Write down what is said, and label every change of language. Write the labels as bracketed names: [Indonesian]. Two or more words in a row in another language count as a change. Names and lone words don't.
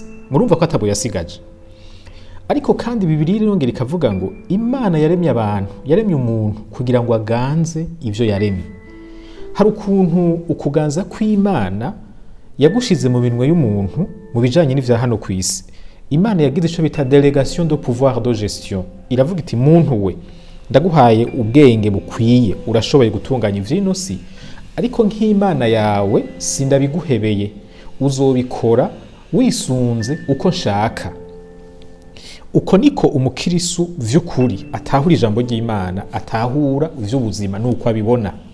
[Rundi] Murumva ko atabo yasigaje. Ariko kandi Bibiri irongera ikavuga ngo Imana yaremye abantu, yaremye umuntu kugira ngo aganze ivyo yaremye. Hari ukuntu ukuganza kw'Imana yagushize mu minwe y'umuntu mu bijanye n'ivya hano kw'isi. Imana yagize ico bita [French] délégation de pouvoir de gestion. [Rundi] Iravuga iti muntu we ndaguhaye ubwenge bukwiye, urashoboye gutunganya ivy'ino si, ariko nk'Imana yawe sindabiguhebeye, uzobikora wisunze uko nshaka. Uko niko umukirisu vy'ukuri atahura ijambo ry'Imana, atahura vy'ubuzima nuko abibona.